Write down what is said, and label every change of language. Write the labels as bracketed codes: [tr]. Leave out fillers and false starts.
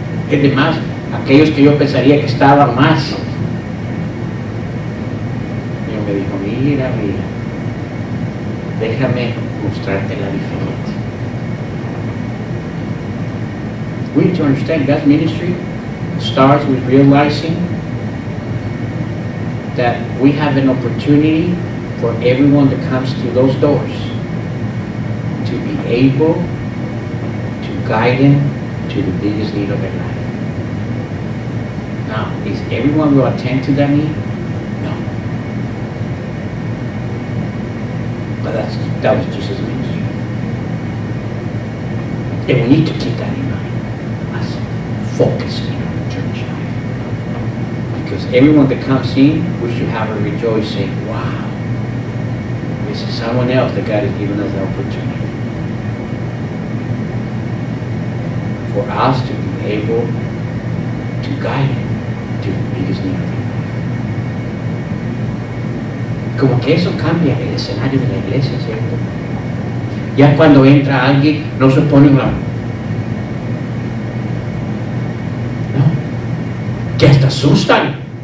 [es] Es de más, aquellos que yo pensaría que estaban más. Dios me dijo, mira, déjame mostrarte la diferencia. [en] We need to understand God's ministry starts with realizing that we have an opportunity for everyone that comes through those doors to be able to guide them to the biggest need of their life. Now, is everyone will attend to that need? No. But that was Jesus' ministry. And we need to keep that in mind as focus in our church life. Because everyone that comes in, we should have a rejoicing, wow, this is someone else that God has given us the opportunity. For us to be able to guide him to the biggest need of their life. [es] Como que eso cambia el escenario de la iglesia, ¿cierto? Ya cuando entra alguien, no se pone una... No, que hasta asustan.